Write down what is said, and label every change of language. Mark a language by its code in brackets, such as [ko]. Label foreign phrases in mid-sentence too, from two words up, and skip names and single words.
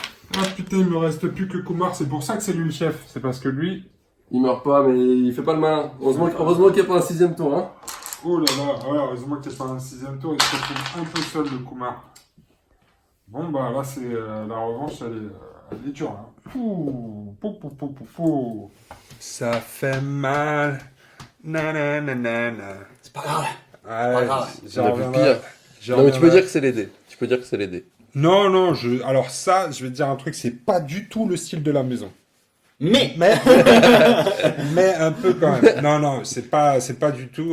[fr] Ah putain, il me reste plus que Kumar. C'est pour ça que c'est lui le chef. C'est parce que lui. Il meurt pas, mais il fait pas le malin. Heureusement qu'il n'y a pas un 6ème tour, hein. Oh là là, ouais, heureusement que t'es pas un 6ème tour. Il se retrouve un peu seul, le Kumar. Bon, bah là, c'est la revanche, elle est dure. Hein. Pouh, pou, pou, pou, pou, pou. Ça fait mal. Nananana. C'est pas grave. Ouais, grave. Il y en a plus pire. Non, mais tu peux dire que c'est les dés. Tu peux dire que c'est les dés. Non, non, alors ça, je vais te dire un truc, c'est pas du tout le style de la maison. Mais Mais un peu quand même. Non, non, c'est pas du tout.